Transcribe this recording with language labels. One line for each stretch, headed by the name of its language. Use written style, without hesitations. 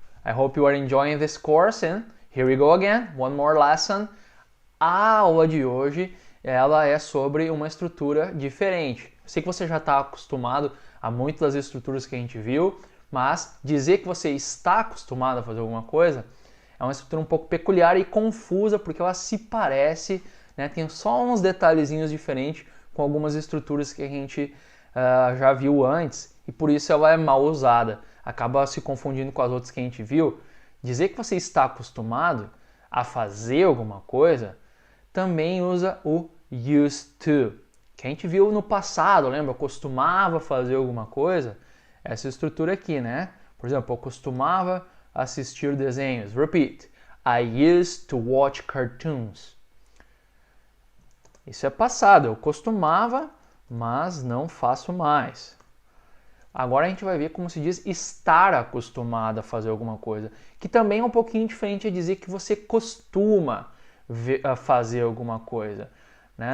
English: I hope you are enjoying this course and here we go again, one more lesson.
Portuguese: A aula de hoje, ela é sobre uma estrutura diferente. Eu sei que você já está acostumado a muitas das estruturas que a gente viu, mas dizer que você está acostumado a fazer alguma coisa é uma estrutura um pouco peculiar e confusa porque ela se parece, né, tem só uns detalhezinhos diferentes com algumas estruturas que a gente já viu antes e por isso ela é mal usada. Acaba se confundindo com as outras que a gente viu. Dizer que você está acostumado a fazer alguma coisa também usa o used to, que a gente viu no passado, lembra? Eu costumava fazer alguma coisa, essa estrutura aqui, né? Por exemplo, eu costumava assistir desenhos.
English: Repeat. I used to watch cartoons.
Portuguese: Isso é passado, eu costumava, mas não faço mais. Agora a gente vai ver como se diz estar acostumado a fazer alguma coisa, que também é um pouquinho diferente a dizer que você costuma fazer alguma coisa. Né?